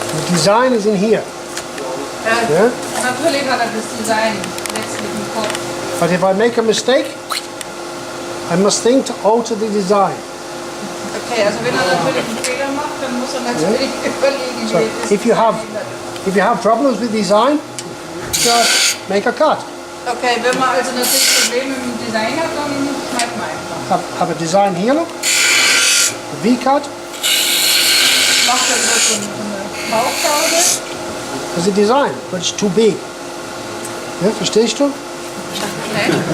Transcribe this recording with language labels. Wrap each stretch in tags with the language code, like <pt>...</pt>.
<en>Design is in here. Yeah?</en> <de>Natürlich hat er das Design letztlich im Kopf.</de> <en>But if I make a mistake, I must think to alter the design.</en> <de>Okay, also wenn er natürlich einen Fehler macht, dann muss er natürlich überlegen,</de> <en>So</en> <de>wie er das</de> <en>if you have problems with design, just make a cut.</en> <de>Okay, wenn man also natürlich Probleme mit dem Design hat, dann schneidet man einfach.</de> <en>Have a design here, look. A V-cut.</en> <de>Macht er so eine Bauchschaude.</de> <en>There's a design, but it's too big.</en> <de>Ja, verstehst du? Okay.</de>